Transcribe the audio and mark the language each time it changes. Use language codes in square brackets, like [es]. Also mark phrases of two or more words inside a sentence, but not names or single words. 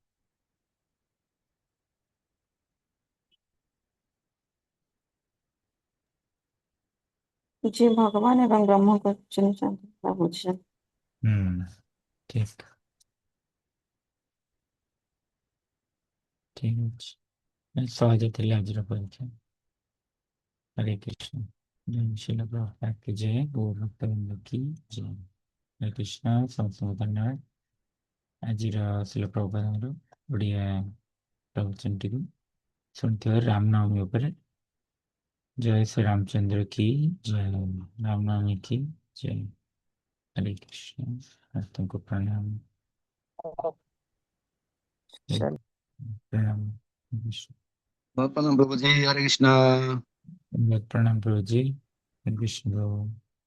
[or] ଯିଏ ଭଗବାନ ଏବଂ ବ୍ରହ୍ମକୁ ଚିହ୍ନିଛନ୍ତି ବା ବୁଝିଛନ୍ତି। ଠିକ ଠିକ ଅଛି। ସହଜ ଥିଲା ଆଜିର ପରୀକ୍ଷା। [hi] हरे कृष्ण। जय श्रील प्रभुपाद की जय। गौर भक्तवृंद की जय। हरे कृष्ण। समस्त धन्यवाद। [or] ଆଜିର ଶିଳ ପ୍ରଭୁପାଦଙ୍କର ଓଡ଼ିଆ ପ୍ରବଚନଟିକୁ ଶୁଣିଥିବାରୁ ରାମନବମୀ ଉପରେ। ଜୟ ଶ୍ରୀ ରାମଚନ୍ଦ୍ର [hi] की जय। रामनवमी की जय। हरे कृष्ण। [or] ସମସ୍ତଙ୍କୁ ପ୍ରଣାମ। [hi] चलो। प्रणाम। बहुत प्रणाम प्रभु जी। हरे कृष्णा। प्रणाम प्रभु जी। हरे कृष्ण।